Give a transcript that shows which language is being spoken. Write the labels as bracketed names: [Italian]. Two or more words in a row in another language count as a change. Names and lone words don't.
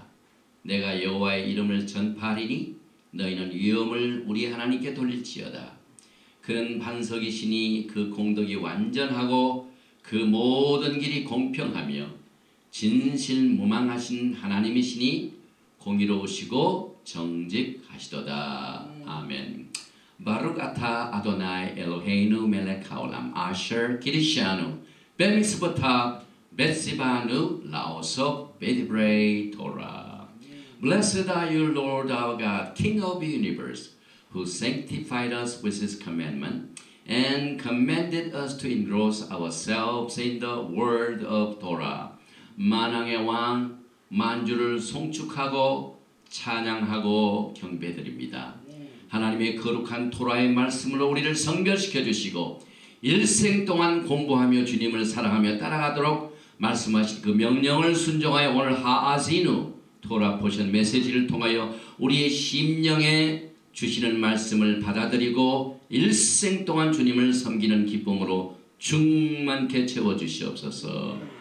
[Korean] 내가 여호와의 이름을 전파하리니 너희는 위엄을 우리 하나님께 돌릴지어다. 그는 반석이시니 그 공덕이 완전하고 그 모든 길이 공평하며 진실무망하신 하나님이시니 공의로우시고 정직하시도다. 아멘. [Hebrew] ברוך אתה אדוני אלוהינו מלך העולם אשר קידשנו במצוותיו וציוונו לעסוק בדברי תורה. [English] Blessed are you, Lord our God, King of the universe, who sanctified us with His commandment and commanded us to engross ourselves in the word of Torah. [Korean] 만왕의 왕, 만주를 송축하고 찬양하고 경배드립니다. 하나님의 거룩한 토라의 말씀으로 우리를 성결시켜 주시고 일생 동안 공부하며 주님을 사랑하며 따라가도록 말씀하신 그 명령을 순종하여 오늘 하아지누 토라 포션 메시지를 통하여 우리의 심령에 주시는 말씀을 받아들이고 일생 동안 주님을 섬기는 기쁨으로 충만케 채워주시옵소서.